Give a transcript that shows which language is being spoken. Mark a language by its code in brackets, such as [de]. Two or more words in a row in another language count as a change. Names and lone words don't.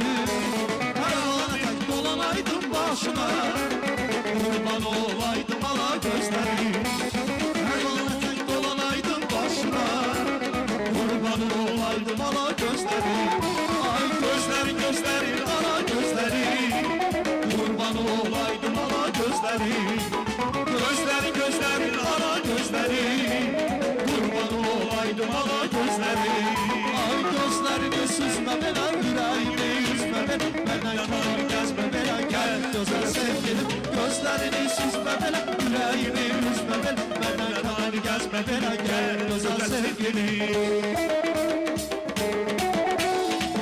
[az] Hər ana tək dolanaydım başına, qurban olaydım ala gözləri. Hər ana tək dolanaydım başına, qurban olaydım ala gözləri. Ay gözləri gözləri ala gözləri, qurban olaydım ala gözləri. [tr] Gözleri gözleri ara gözleri, kurban olaydım ala gözleri. [az] Ay gözlərini süzmə belə, ürəyini üzmə belə. Məndən kənar gəzmə belə, gəl gözəl sevgilim. Gözlərini süzmə belə, ürəyini üzmə belə. Məndən kənar gəzmə belə, gəl gözəl sevgilim.